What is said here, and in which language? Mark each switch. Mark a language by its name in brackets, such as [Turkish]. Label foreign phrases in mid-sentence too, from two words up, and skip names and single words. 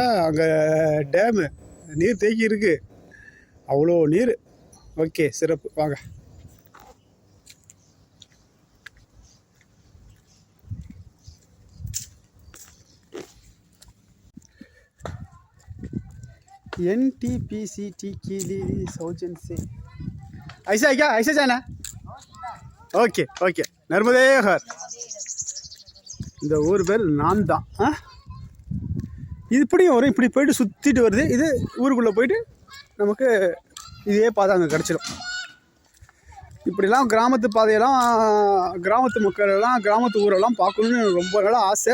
[Tamil] அங்கே டேமு நீர் தேக்கி இருக்குது. அவ்வளோ நீர். ஓகே, சிறப்பு. வாங்க. [Hindi] NTPCT की सौजन से ऐसा है क्या? ऐसे जाना? ओके ओके. नर्मदे हर. [Tamil] இந்த ஊர் பேர் நான் தான். இது இப்படியும் வரும், இப்படி போயிட்டு சுற்றிட்டு வருது. இது ஊருக்குள்ளே போயிட்டு நமக்கு இதே பாதை அங்கே கிடச்சிடும். இப்படிலாம் கிராமத்து பாதையெல்லாம், கிராமத்து மக்கள் எல்லாம், கிராமத்து ஊரெல்லாம் பார்க்கணுன்னு ரொம்ப நாளாக ஆசை.